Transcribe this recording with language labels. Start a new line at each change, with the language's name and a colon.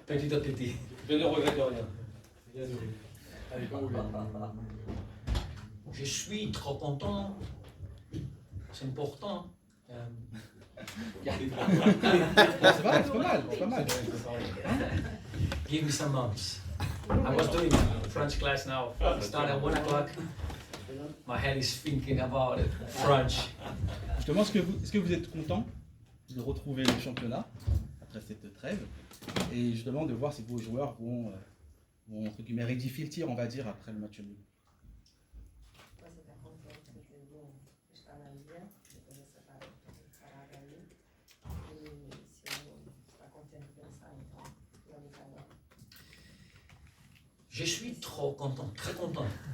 French: Petit à petit. Je ne regrette rien. Allez, bon, Je suis trop content. C'est important. C'est pas mal, c'est pas mal.
English: Give me some months. I was doing French class now. Start at 1 o'clock. My head is thinking about it. French.
French: Justement, est-ce que vous êtes content de retrouver le championnat après cette trêve et justement de voir si vos joueurs vont entre guillemets rectifier le tir, on va dire, après le match nul?
Portuguese: Você está contente de ter estar na liga, depois dessa parada aí. E se está contente de pensar então na vitória?
French: Je suis trop content, très content.